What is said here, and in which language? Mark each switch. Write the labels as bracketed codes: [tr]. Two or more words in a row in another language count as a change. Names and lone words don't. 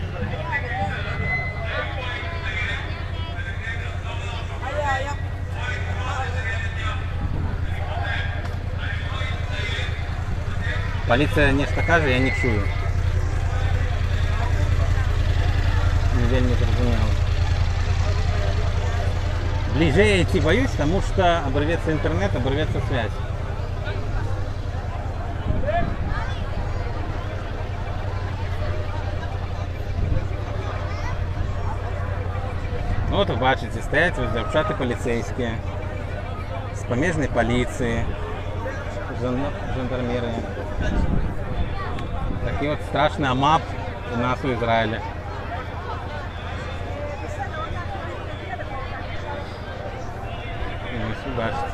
[uk] Поліція нечто каже, я не чую. Не вельми зрозуміло. [ru] Ближе я идти боюсь, потому что оборвется интернет, оборвется связь. [uk] Ну, [ru] вот вы [uk] бачите, стоять вот дівчата поліцейські, з поміжної поліції, жандармери. Такий от страшний АМАП у нас у Ізраїлі. Ось ви бачите.